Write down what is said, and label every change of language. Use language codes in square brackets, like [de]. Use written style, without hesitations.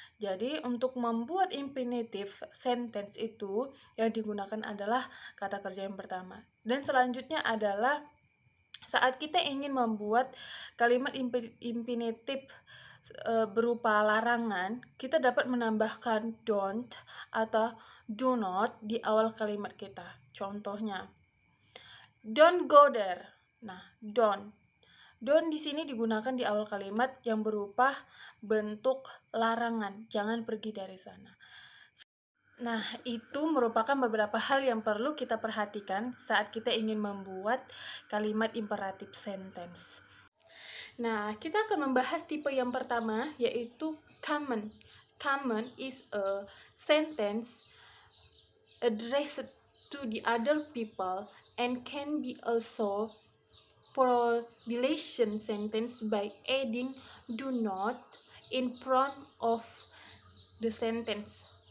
[id] Jadi untuk membuat infinitive sentence itu yang digunakan adalah kata kerja yang pertama. Dan selanjutnya adalah saat kita ingin membuat kalimat infinitive berupa larangan, kita dapat menambahkan don't atau do not di awal kalimat kita. Contohnya, [en] don't go there. [id] Nah, don't di sini digunakan di awal kalimat yang berupa bentuk larangan, jangan pergi dari sana. Nah, itu merupakan beberapa hal yang perlu kita perhatikan saat kita ingin membuat kalimat imperative sentence. Nah, kita akan membahas tipe yang pertama, yaitu common. [en] Common is a sentence addressed to the other people and can be also prohibition sentence by adding do not in front of the sentence.